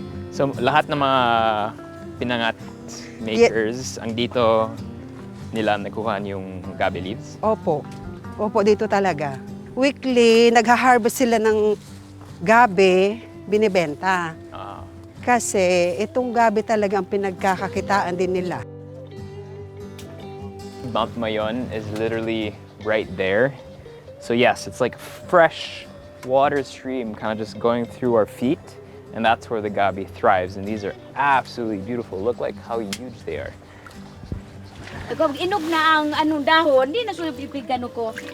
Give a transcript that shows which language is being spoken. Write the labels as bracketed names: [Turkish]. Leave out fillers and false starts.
[Filipino] So lahat ng mga Pinangat makers, ang dito nila nakuha yung gabi leaves? Opo. Opo, dito talaga. Weekly, nagha-harvest sila ng gabi, binibenta. Kasi itong gabi talaga ang pinagkakakitaan din nila. [English] Mount Mayon is literally right there. So yes, it's like a fresh water stream kind of just going through our feet. And that's where the gabi thrives. And these are absolutely beautiful. Look like how huge they are. [Filipino] Kung inog na ang anong dahon, hindi na sulipig ko.